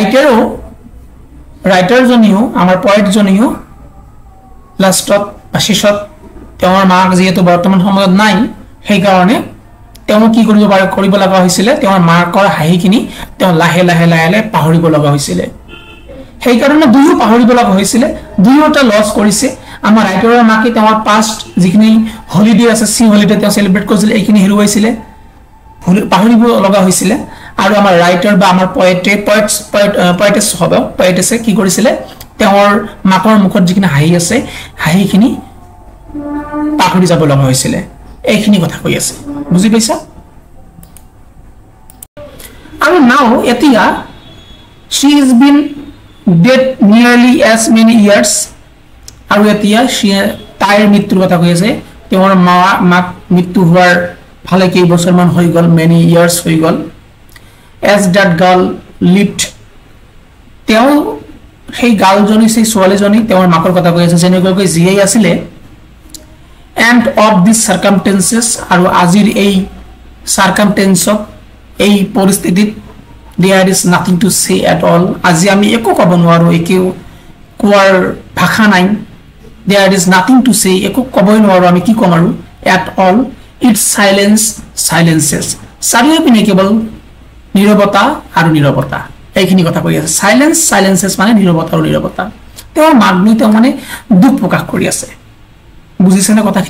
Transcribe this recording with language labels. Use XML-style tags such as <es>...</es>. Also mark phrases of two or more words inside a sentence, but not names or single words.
<as>ৰাইটাৰ জনিও আমাৰ পয়েট জনিও লাষ্টত শেষত তেওঁৰ মাক যিহেতু বৰ্তমান সময়ত নাই সেই কাৰণে তেওঁ কি কৰিব লগা হৈছিল তেওঁৰ মাকৰ হাঁহিখিনি তেওঁ লাহে লাহে পাহৰিব লগা হৈছিল সেই কাৰণে দুয়ো পাহৰিব লগা হৈছিল দুয়োটা লছ কৰিছে আমাৰ ৰাইটাৰৰ মাকে তেওঁৰ পাষ্ট যিখিনি হলিডে আছে সি হলিডে তেওঁ সেলিব্ৰেট কৰিছিল এইখিনি হেৰুৱাইছিল পাহৰিব লগা হৈছিল আৰু আমাৰ ৰাইটাৰ বা আমাৰ পয়েটেছে কি কৰিছিল তেওঁৰ মাকৰ মুখত যিখিনি হাঁহি আছে হাঁহিখিনি পাহৰি যাব লগা হৈছিল এইখিনি কথা কৈ আছে বুজি পাইছা আৰু নাও এতিয়া</as> <en>she has been dead nearly as many years</en> <as>আৰু এতিয়া তাইৰ মৃত্যুৰ কথা কৈ আছে তেওঁৰ মাক মৃত্যু হোৱাৰ ভালে কেই বছৰমান হৈ গল</as> <en>many years</en> <as>হৈ গল</as> <en>as that girl lived</en> <as>তেওঁ সেই গালজনী সেই ছোৱালীজনী তেওঁৰ মাকৰ কথা কৈ আছে যেনেকৈ জীয়াই আছিলে</as> <en>and of this circumstances</en> <as>আৰু আজিৰ এই চাৰ্কামটেন্সক এই পৰিস্থিতিত</as> <en>there is nothing to say at all</en> <as>আজি আমি একো ক'ব নোৱাৰো একো কোৱাৰ ভাষা নাই</as> <en>there is nothing to say</en> <as>একো ক'বই নোৱাৰো আমি কি ক'ম আৰু</as> <en>at all its silences</en> <as>চাৰিওপিনে কেৱল নীৰৱতা আৰু নীৰৱতা এইখিনি কথা কৈ আছে সাইলেন্সেছ মানে নীৰৱতা আৰু নীৰৱতা তেওঁৰ মাক লৈ তেওঁ মানে দুখ প্ৰকাশ কৰি আছে বুজিছেনে কথাখিনি</as>